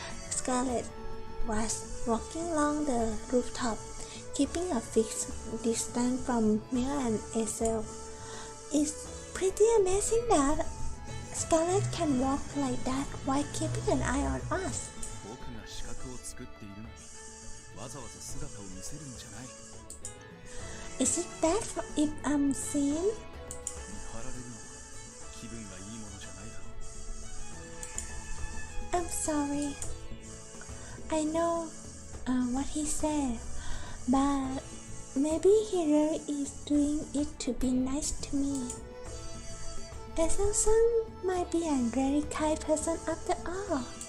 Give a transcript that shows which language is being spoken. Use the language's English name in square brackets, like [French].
[English] Scarlet was walking along the rooftop, keeping a fixed distance from Mill and Hansel. It's pretty amazing that Scarlet can walk like that while keeping an eye on us. [Japanese] 僕が資格を作っているのにわざわざ姿を見せるんじゃない。 [English] Is it bad if I'm seen? [Japanese] 見張られるのは気分がいいものじゃないだろう。 [English] I'm sorry. I know what he said, but maybe he really is doing it to be nice to me. Eselson might be a very kind person after all.